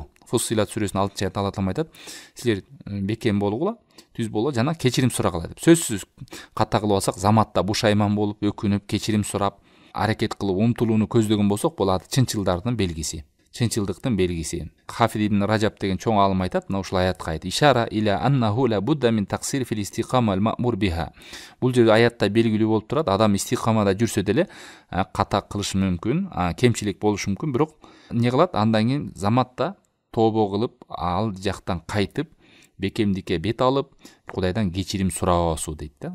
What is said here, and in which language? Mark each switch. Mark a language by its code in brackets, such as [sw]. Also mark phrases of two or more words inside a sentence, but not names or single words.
[ky] Фуссилат сүрөсүнүн 6-аятында Алла Таала айтат: силер бекем болгула, түз боло жана кечирим сурагыла деп. Сөзсүз ката кылып алсак, заматта бушайман болуп, өкүнүп, кечирим сурап, аракет кылып умтулууну көздөгөн болсок, бул чынчылдардын белгиси, чынчылдыктын белгиси. Хафиз ибн Ражаб деген чоң алым айтат, мына ушул аятка айтат: [ar] "إشارة إلى أنه لا بد من تقصير في الاستقامة المأمور بها." [ky] Бул жерде аятта белгилүү болуп турат, адам истикамада жүрсө деле ката кылышы мүмкүн, кемчилик болушу мүмкүн, бирок эмне кылат? Андан кийин заматта тобо кылып, ал жактан кайтып, бекемдикке бет алып, Кудайдан кечирим сурабасуу дейт да.